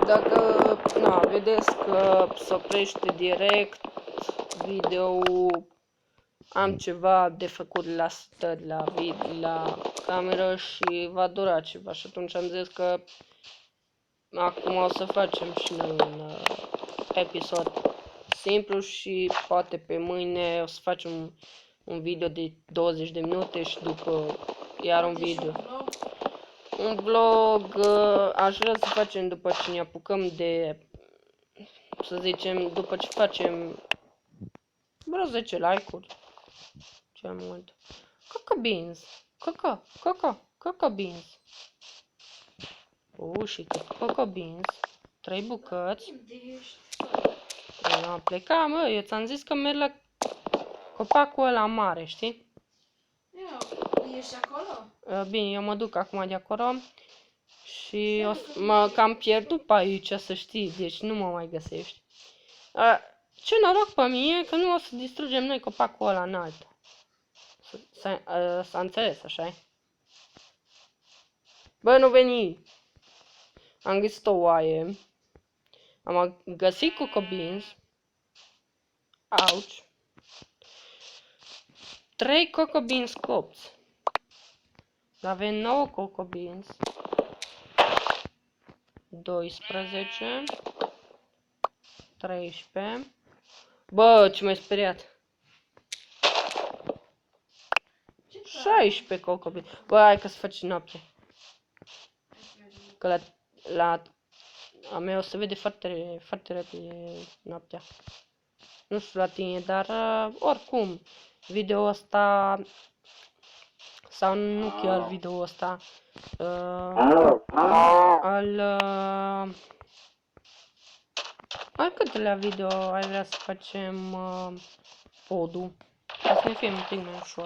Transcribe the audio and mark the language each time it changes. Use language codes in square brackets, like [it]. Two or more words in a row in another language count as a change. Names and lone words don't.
[ro] Dacă, na, vedeți că se oprește direct video, am ceva de făcut la stări, la cameră și va dura ceva și atunci am zis că acum o să facem și noi un episod simplu și poate pe mâine o să facem un video de 20 de minute și după iar un video. Un vlog aș vrea să facem după ce ne apucăm de, să zicem, după ce facem vreo 10 like-uri, cel mult. [en] Cocoa beans, cocoa beans. [ro] Și [en] cocoa beans, [ro] 3 bucăți. Unde ești? Eu am plecat, mă, eu ți-am zis că merg la copacul ăla mare, știi? Ești acolo? Bine, eu mă duc acum de acolo și mă cam pierdut pe aici, să știi, deci nu mă mai găsești. Ce noroc pe mine că nu o să distrugem noi copacul ăla înalt. S-a înțeles, așa-i? Bă, nu veni! Am găsit o oaie. Am găsit [en] cocoa beans. [ro] Ouch. 3 [en] cocoa beans [ro] copți. Avem 9 [en] cocoa beans. [ro] 12. 13. Bă, ce m-ai speriat. 16 [en] cocoa beans. [ro] Bă, hai că să faci noapte. Că la a mea o să vede foarte, foarte repede noaptea. Nu știu la tine, dar oricum, video ăsta, sau nu chiar video ăsta, al câtelea video ai vrea să facem podul, ca să ne fie un pic mai ușor.